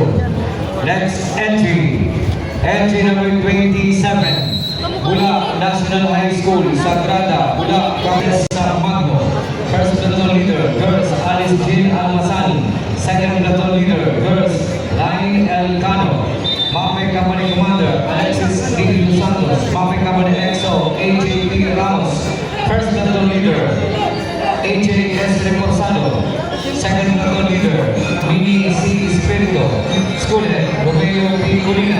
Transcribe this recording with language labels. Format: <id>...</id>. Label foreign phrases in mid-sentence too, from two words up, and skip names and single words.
<en>Next entry. Entry number 27, Bulak National High School, Sagrada, Bulak, Camarines Magno. First Platoon Leader, Girls, Alice Jean Almasani. Second Platoon Leader, Girls, Lain El Cano. Mabing Company Commander, Alexis D. Los Santos. Mabing Company EXO, AJ P. Ramos. First Platoon Leader, AJ S. Reposado. Second Platoon Leader, Mini C. Espirito. Student, Romeo P. Colina.</en>